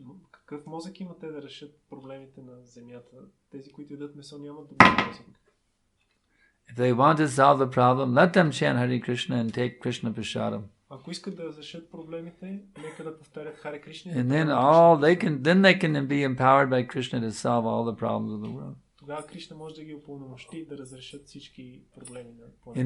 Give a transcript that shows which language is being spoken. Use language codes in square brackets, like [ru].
[bg] Какъв мозък има те да решат проблемите на земята? Тези, които ядат месо, нямат добър мозък. [en] If they want to solve the problem, let them chant Hare Krishna and take Krishna Prasadam. [bg] Ако искат да решат проблемите, нека да повтарят Харе Кришна. [en] And then they can be empowered by Krishna to solve all the problems of the world. [bg] Тогава Кришна може да ги упълномощи да разрешат всички проблеми на планета.